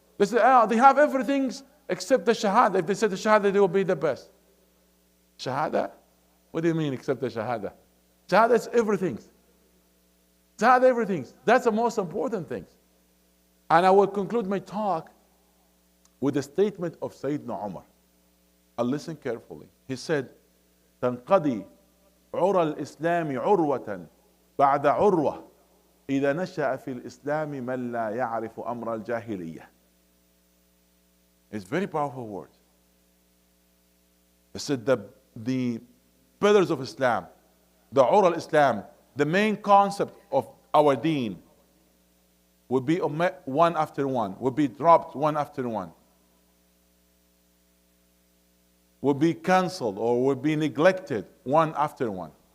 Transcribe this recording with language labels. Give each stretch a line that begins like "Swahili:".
English: They say, they have everything except the shahada. If they said the shahada, they will be the best. Shahada? What do you mean except the shahada? Shahada is everything. Shahada everything. That's the most important thing. And I will conclude my talk with a statement of Sayyidina Umar. I'll listen carefully. He said,
Arabic: تنقضي عرى الإسلام عروة بعد عروة إذا نشأ في الإسلام من لا يعرف أمر الجاهلية.
English: It's very powerful word. He said the pillars of Islam, the Ura al-Islam, the main concept of our deen would be one after one, would be dropped one after one, would be cancelled or would be neglected one after one.